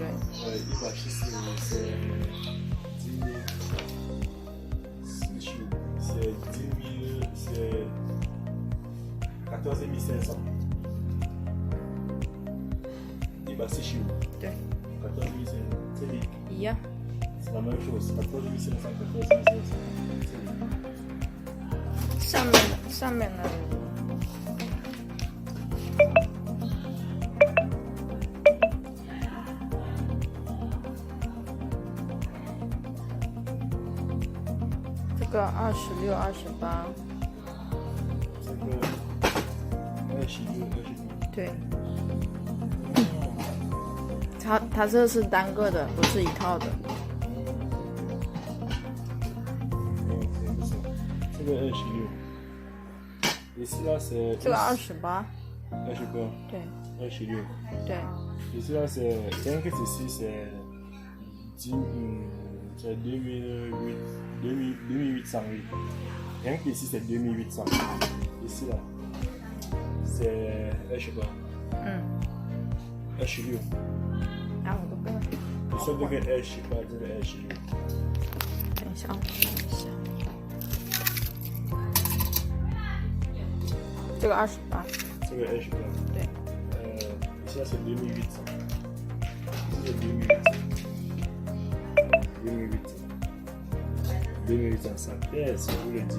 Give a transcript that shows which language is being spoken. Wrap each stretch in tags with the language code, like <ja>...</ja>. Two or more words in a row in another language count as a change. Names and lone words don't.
<fr>145c'est 10 000, c'est 14 500. 145.</fr> <zh>对， 14 500. 这里一样。</zh> <fr>c'est la même chose. 14 500, 14 500.</fr> <zh>这里。上面那里。这个26、28。这个26。对。它这是单个的，不是一套的。</zh> <fr>这个 26。Ici là c'est</fr> <zh>这个28。 28. 对。 26. 对。</zh> <fr>Ici là c'est 5 ici c'est 2808. 2808. Rien qu'ici c'est 2800. Ici là c'est 28. 26.</fr> <zh>啊，我都不会。这个28，这个26。等一下，我看一下。这个28。这个28。对。</zh> <fr>ici là c'est 2800. Ici c'est 2800. 2800, ça pèse, je vous le dis.</fr>